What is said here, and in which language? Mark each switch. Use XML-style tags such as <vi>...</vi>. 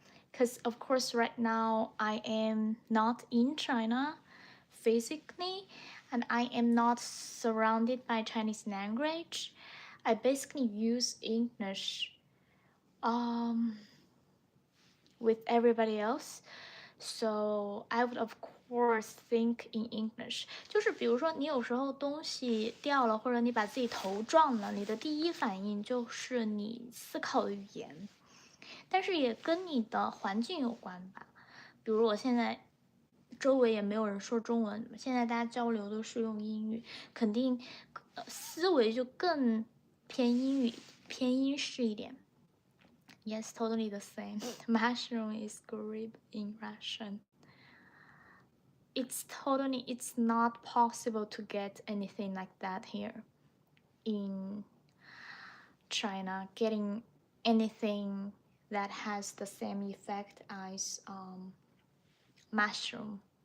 <en>Because of course right now I am not in China physically and I am not surrounded by Chinese language. I basically use English with everybody else. So I would of course think in English.</en> <zh>就是比如说你有时候东西掉了，或者你把自己头撞了，你的第一反应就是你思考的语言，但是也跟你的环境有关吧。比如我现在周围也没有人说中文，现在大家交流都是用英语，肯定思维就更偏英语、偏英式一点。</zh> <en>Yes, totally the same. Mushroom is grib in Russian. It's not possible to get anything like that here in China. Getting anything that has the same effect as mushroom.</en>